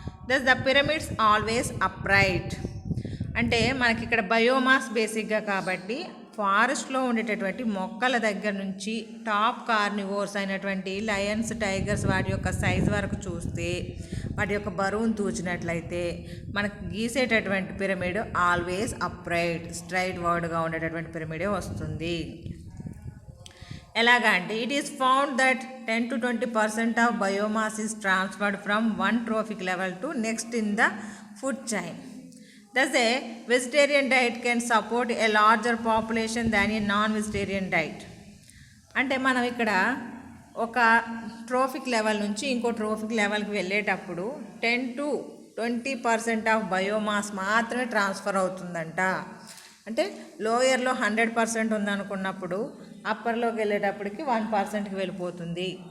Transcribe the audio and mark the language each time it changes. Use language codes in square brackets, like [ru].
[en] Thus the pyramids always upright. [te] అంటే మనకి ఇక్కడ బయోమాస్ బేసిక్గా కాబట్టి ఫారెస్ట్లో ఉండేటటువంటి మొక్కల దగ్గర నుంచి టాప్ కార్నివోర్స్ అయినటువంటి లయన్స్, టైగర్స్ వాటి యొక్క సైజ్ వరకు చూస్తే వాటి యొక్క బరువును తూచినట్లయితే మనకు గీసేటటువంటి పిరమిడ్ ఆల్వేస్ అప్రైట్, స్ట్రైట్ వర్డ్గా ఉండేటటువంటి పిరమిడే వస్తుంది. ఎలాగా అంటే [en] It is found that 10 to 20% of biomass is transferred from one trophic level to next in the food chain. Thus, a vegetarian diet can support a larger population than a non-vegetarian diet. [te] అంటే మనం ఇక్కడ ఒక trophic level నుంచి ఇంకో trophic లెవెల్కి వెళ్ళేటప్పుడు [en] 10 to 20% of biomass [te] మాత్రమే transfer అవుతుందంట. అంటే లోయర్లో 100% ఉందనుకున్నప్పుడు అప్పర్లోకి వెళ్ళేటప్పటికి 1%కి వెళ్ళిపోతుంది.